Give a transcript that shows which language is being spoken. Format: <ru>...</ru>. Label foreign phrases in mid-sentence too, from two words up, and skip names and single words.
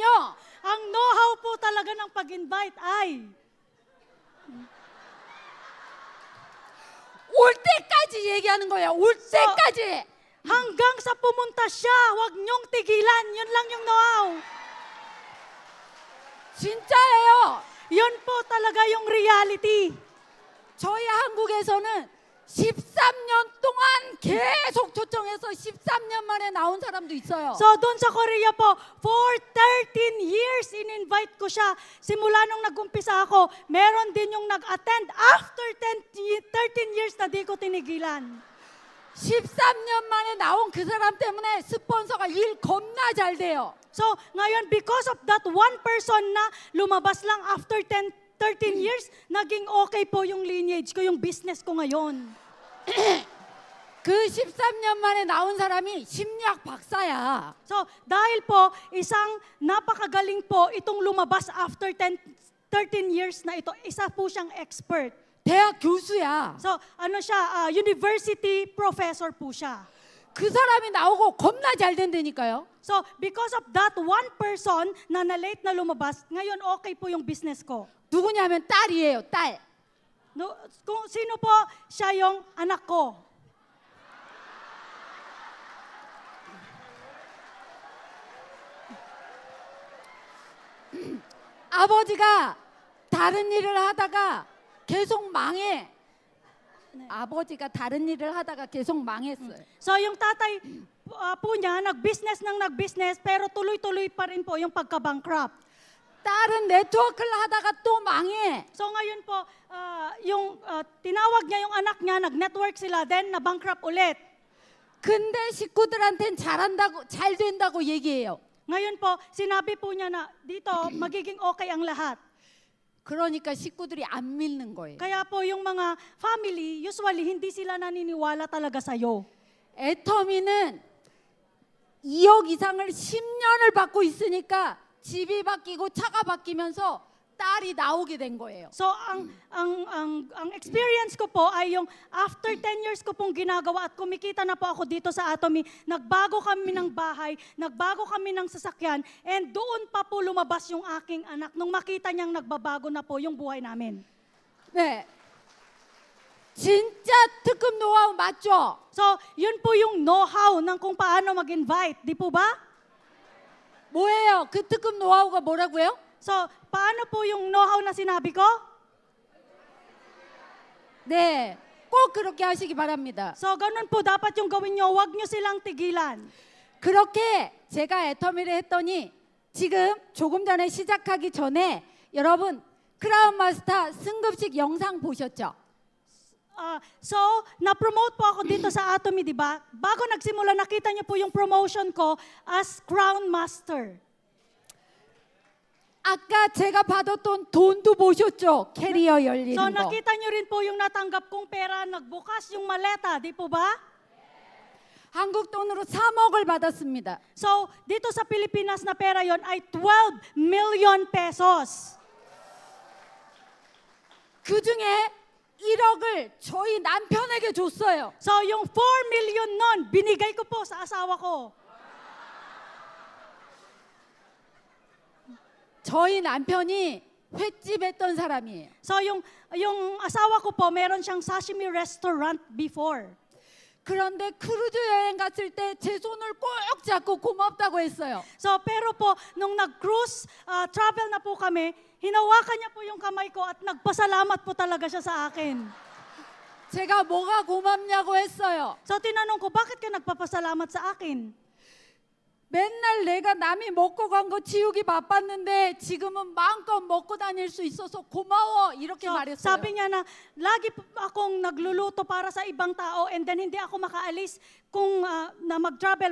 <tl>ang know-how po talaga ng pag-invite ay</tl> <ko>올 때까지 얘기하는 거예요. 올 때까지.</ko> <tl>hanggang sa pumunta siya, wag niyong tigilan. Yun lang yung know-how.</tl> <ko>진짜예요.</ko> <tl>Yun po talaga yung reality.</tl> <ko>저희 한국에서는 13년 동안 계속 초청해서 13년 만에 나온 사람도 있어요.</ko> <tl>So, doon sa Korea po,</tl> <en>for 13 years,</en> <tl>in-invite ko siya. Simula nung nag-umpisa ako, meron din yung nag-attend</tl> <en>after 13 years</en> <tl>na di ko tinigilan.</tl> <ko>13년 만에 나온 그 사람 때문에 스폰서가 일 겁나 잘 돼요.</ko> <tl>So, ngayon,</tl> <en>because of that one person</en> <tl>na lumabas lang</tl> <en>after 13 years,</en> <tl>naging okay po yung lineage ko, yung business ko ngayon.</tl> <ko>그 13년 만에 나온 사람이 심리학 박사야.</ko> <tl>So, dahil po, isang napakagaling po itong lumabas</tl> <en>after 13 years</en> <tl>na ito, isa po siyang expert.</tl> <ko>대학 교수야.</ko> <tl>So, ano siya,</tl> <en>university professor</en> <tl>po siya.</tl> <ko>그 사람이 나오고 겁나 잘 된다니까요.</ko> <tl>So,</tl> <en>because of that one person</en> <tl>na na-late na lumabas, ngayon okay po yung business ko.</tl> <ko>누구냐면 딸이에요, 딸.</ko> <tl>No, kung sino po, siya yung anak ko.</tl> <ko>아버지가 다른 일을 하다가 계속 망해. 아버지가 다른 일을 하다가 계속 망했어요.</ko> <tl>So, yung tatay po niya, nag-business, pero tuloy-tuloy pa rin po yung pagka-bankrupt.</tl> <ko>딸은 네트워크를 하다가 또 망해.</ko> <tl>So, ngayon po, tinawag niya yung anak niya, nag-network sila, then na-bankrupt ulit.</tl> <ko>근데 식구들한텐 잘한다고, 잘 된다고 얘기해요.</ko> <tl>Ngayon po, sinabi po niya na dito, magiging okay ang lahat.</tl> <ko>그러니까 식구들이 안 믿는 거예요.</ko> <tl>Kaya po yung mga family, usually hindi sila naniniwala talaga sa'yo.</tl> <ko>애터미는 2억 이상을 10년을 받고 있으니까 집이 바뀌고 차가 바뀌면서 딸이 나오게 된 거예요.</ko> <tl>So ang experience ko po ay yung</tl> <en>after 10 years</en> <tl>ko pong ginagawa at kumikita na po ako dito sa Atomy, nagbago kami ng bahay, nagbago kami ng sasakyan, and doon pa po lumabas yung aking anak nung makita niyang nagbabago na po yung buhay namin.</tl> <ko>네. 진짜 특급 노하우 맞죠?</ko> <tl>So, yun po yung know-how ng kung paano mag-invite, di po ba?</tl> <ko>뭐예요? 그 특급 노하우가 뭐라고요?</ko> <tl>So, paano po yung know-how na sinabi ko?</tl> <ko>네. 꼭 그렇게 하시기 바랍니다.</ko> <tl>So, ganun po dapat yung gawin nyo. Huwag nyo silang tigilan.</tl> <ko>그렇게 제가 애터미를 했더니 지금 조금 전에 시작하기 전에 여러분 크라운 마스터 승급식 영상 보셨죠?</ko> <tl>So, na-promote po ako dito sa Atomy, di ba? Bago nagsimula, nakita niyo po yung promotion ko as Crown Master.</tl> <ko>아까 제가 받았던 돈도 보셨죠? 캐리어 열리는</ko> <tl>So,</tl> <ko>거.</ko> <tl>nakita niyo rin po yung natanggap kong pera, nagbukas yung maleta, di po ba?</tl> <ko>한국 돈으로 3억을 받았습니다.</ko> <tl>So, dito sa Pilipinas na pera yon ay 12 million pesos.</tl> <ko>그 중에 1억을 저희 남편에게 줬어요.</ko> <tl>So, yung 4 million nun, binigay ko po sa asawa ko.</tl> <ko>저희 남편이 횟집 했던 사람이에요.</ko> <tl>So, yung asawa ko po, meron siyang</tl> <en>sashimi restaurant</en> <tl>before.</tl> <ko>그런데 크루즈 여행 갔을 때 제 손을 꼭 잡고 고맙다고 했어요.</ko> <tl>So, pero po, nung nag-cruise, travel na po kami, hinawakan niya po yung kamay ko at nagpasalamat po talaga siya sa akin.</tl> <ko>제가 뭐가 고맙냐고 했어요.</ko> <tl>So, tinanong ko, bakit ka nagpapasalamat sa akin?</tl> <ko>맨날 내가 남이 먹고 간 거 치우기 바빴는데 지금은 마음껏 먹고 다닐 수 있어서 고마워 이렇게</ko> <tl>So,</tl> <ko>말했어요.</ko> <tl>sabi niya na, lagi po akong nagluluto para sa ibang tao</tl> <en>and then</en> <tl>hindi ako makaalis kung na mag-travel.</tl>